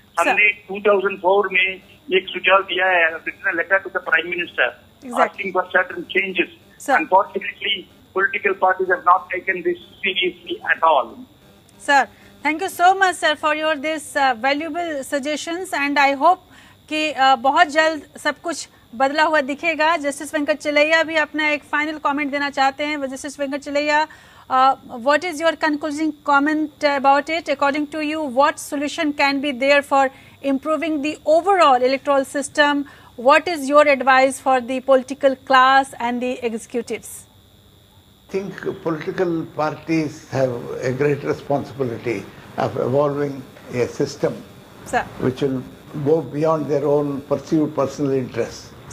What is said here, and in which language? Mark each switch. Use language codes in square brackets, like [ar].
[hi] हमने 2004 में एक सुझाव दिया है, [en] written a letter to the Prime Minister asking for certain changes. Unfortunately, political parties have not taken this seriously at all. Sir, thank you so much, sir, for your this valuable suggestions, and I hope [hi] कि बहुत जल्द सब कुछ बदला हुआ दिखेगा। Justice Venkat Chelliah भी अपना एक फाइनल कमेंट देना चाहते हैं। [en] Justice Venkatachaliah, what is your concluding comment about it? According to you, what solution can be there for improving the overall electoral system? What is your advice for the political class and the executives? I think political parties have a great responsibility of evolving a system which will go beyond their own perceived personal interests.